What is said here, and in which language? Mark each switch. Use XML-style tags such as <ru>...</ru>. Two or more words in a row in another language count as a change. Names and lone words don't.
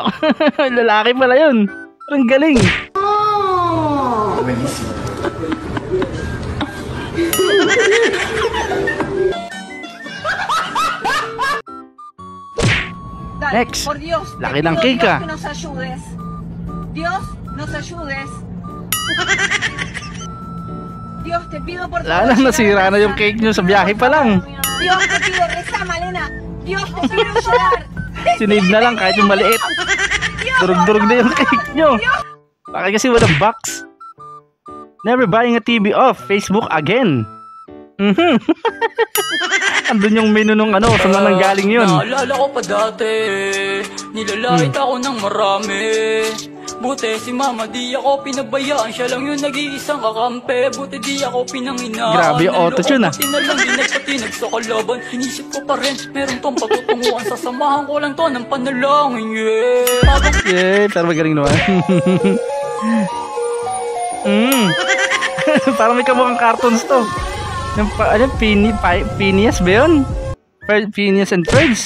<tl>Lalaki pala yun. Parang galing. Next. Laki ng cake ah.</tl> <es>Dios, nos ayudes. Dios, te pido por favor.</es> <tl>Lala, nasira na yung cake nyo sa biyahe pa lang.</tl> <es>Dios, te pido, reza, Malena. Dios, te pido llorar.</es> <tl>Sinave na lang kahit yung maliit. Durug-durug na yung cake nyo. Bakit kasi walang box?</tl> <en>Never buying a TV off Facebook again.</en> <tl>Andun yung menu nung ano, saan na nanggaling yun? Naalala ko pa dati, nilalait ako ng marami. Buti si mama di ako pinabayaan, siya lang yung nag-iisang kakampi. Buti di ako pinanginaan. Grabe yung</tl> <en>auto tune</en> <tl>ah. Buti na lang din nagpatinag sa kalaban. Inisip ko pa rin, meron tong patutunguhan. Sasamahan ko lang to ng panalangin, yeah. Yeah, pero magaling naman. Parang may kamukhang cartoons to. Yung ano, Phineas ba yun? Phineas and Ferds?</tl>